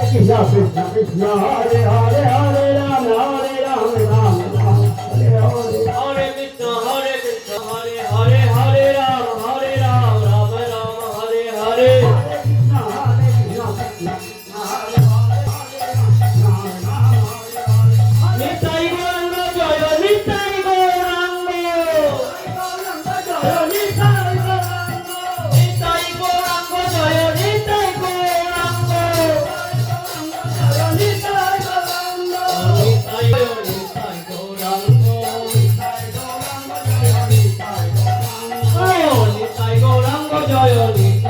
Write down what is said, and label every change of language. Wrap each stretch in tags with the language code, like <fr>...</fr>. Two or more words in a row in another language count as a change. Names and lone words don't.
<sa>कृष्ण हरे हरे हरे राम हरे राम राम राम हरे हरे हरे कृष्ण हरे हरे हरे राम हरे राम राम राम हरे हरे</sa> <bn>নিতাই গৌরাঙ্গ জয় নিতাই গৌরাঙ্গ নিতাই গৌরাঙ্গ জয় নিতাই গৌরাঙ্গ নিতাই গৌরাঙ্গ নিতাই গৌরাঙ্গ জয়</bn>